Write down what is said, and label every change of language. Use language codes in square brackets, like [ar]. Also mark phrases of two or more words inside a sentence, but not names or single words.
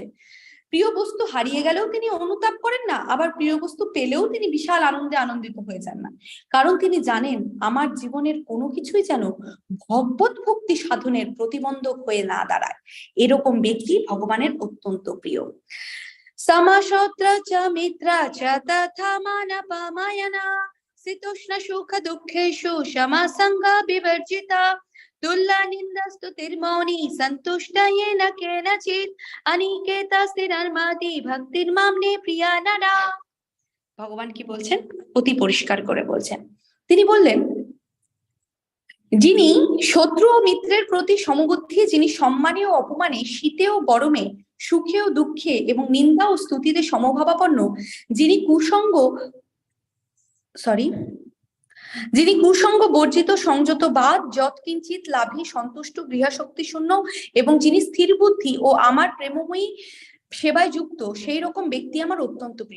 [bn] প্রিয় বস্তু হারিয়ে গেলেও তিনি অনুতাপ করেন না, আবার প্রিয় বস্তু পেলেও তিনি বিশাল আনন্দে আনন্দিত হয়ে যান না, কারণ তিনি জানেন আমার জীবনের কোনো কিছুই যেন ভগবত ভক্তি সাধনের প্রতিবন্ধক হয়ে না দাঁড়ায়। এরকম ব্যক্তি ভগবানের অত্যন্ত প্রিয়। [sa] সমশত্র চ মিত্র চ তথা মানপমায়না, শীতোষ্ণ সুখ দুঃখেষু সমা সংজ্ঞা বিবর্জিতা, তুল্যা নিন্দা স্তুতির্মৌনি সন্তুষ্ট येन केनचित्, अनिकेता स्थिरर्माति भक्तिर्माम्ने प्रिया नरा। [bn] ভগবান কি বলছেন, অতি পরিষ্কার করে বলছেন। তিনি বললেন, যিনি শত্রু ও মিত্রের প্রতি সমবুদ্ধি, যিনি সম্মানে ও অপমানে, শীতে ও গরমে, সুখে ও দুঃখে এবং নিন্দা ও স্তুতিতে সমভাবাপন্ন, যিনি কুসঙ্গ বর্জিত, সংযত বাদ, যৎকিঞ্চিত লাভী সন্তুষ্ট, গৃহাশক্তি শূন্য, এবং যিনি স্থির বুদ্ধি ও আমার প্রেমময়ী সেবায় যুক্ত, সেই রকম ব্যক্তি আমার অত্যন্ত প্রিয়।